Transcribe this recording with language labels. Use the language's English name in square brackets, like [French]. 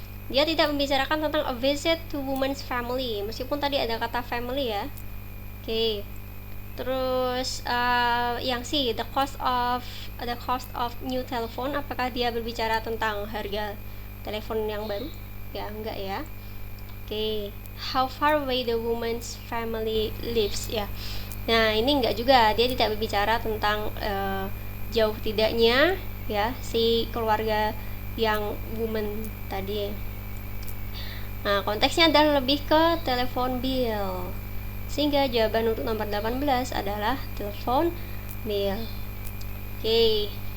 [Indonesian] Dia tidak membicarakan tentang [English] a visit to woman's family, [Indonesian] meskipun tadi ada kata family ya. Oke. Terus yang C, [English] the cost of new telephone, [Indonesian] apakah dia berbicara tentang harga telepon yang baru? Ya, enggak ya. Oke. [English] How far away the woman's family lives ya. [Indonesian] Nah, ini enggak juga. Dia tidak berbicara tentang jauh tidaknya ya, si keluarga yang woman tadi. Nah, konteksnya adalah lebih ke telepon bill. Sehingga jawaban untuk nomor 18 adalah telepon bill. Oke.